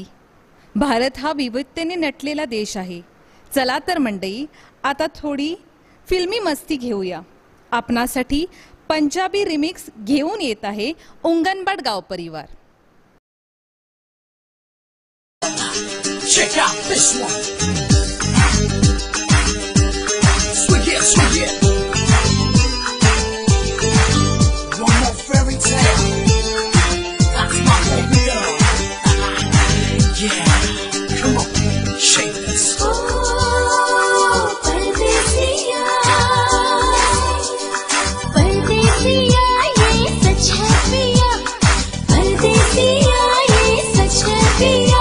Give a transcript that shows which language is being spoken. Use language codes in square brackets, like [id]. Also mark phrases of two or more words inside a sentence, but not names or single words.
[mr] भारत हा विविधतेने नटलेला देश आहे. चला तर मंडळी, आता थोडी फिल्मी मस्ती घेऊया. आपणासाठी पंजाबी रिमिक्स घेऊन येत आहे उंगनबाट गाव परिवार. [en] Check out this one. Swing it, swing it. One more fairy tale. That's my baby girl. Yeah, come on, shake this. [hi] परदेसिया, परदेसिया ये सच है पिया, परदेसिया ये सच है पिया.